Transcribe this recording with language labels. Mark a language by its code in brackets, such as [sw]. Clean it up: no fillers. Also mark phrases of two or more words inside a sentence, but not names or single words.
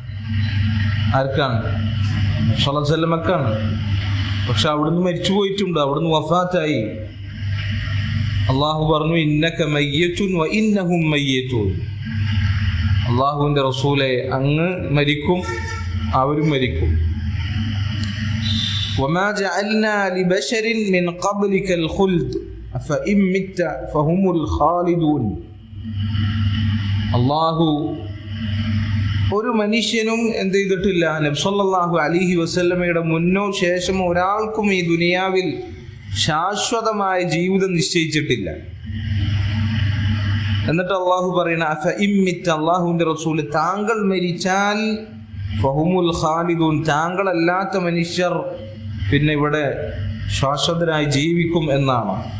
[ar] صلى الله عليه وسلم. [ml] പക്ഷെ അവിടുന്ന് മരിച്ചു പോയിട്ടുണ്ട്, അവിടുന്ന് വഫാത്തായി. അള്ളാഹു പറഞ്ഞു, [ar] إنك ميت وإنهم ميتون. [ml] അള്ളാഹുവിൻ്റെ റസൂലെ, അങ്ങ് മരിക്കും, അവരും മരിക്കും. [ar] وما جعلنا لبشر من قبلك الخلد أفإن مت فهم الخالدون. [ml] അല്ലാഹു ഒരു മനുഷ്യനും എന്ത് ചെയ്തിട്ടില്ല, നബി [ar] صلى الله عليه وسلم [ml] മുന്നോ ശേഷമോ ഒരാൾക്കും ഈ ദുനിയാവിൽ ശാശ്വതമായ ജീവിതം നിശ്ചയിച്ചിട്ടില്ല. എന്നിട്ട് അള്ളാഹു പറയണ [ar] أفإن مت, [ml] അള്ളാഹുവിൻ്റെ റസൂല്, താങ്കൾ മരിച്ചാൽ [ar] فهم الخالدون, [ml] താങ്കളല്ലാത്ത മനുഷ്യർ പിന്നെ ഇവിടെ ശാശ്വതരായി ജീവിക്കും എന്നാണ്.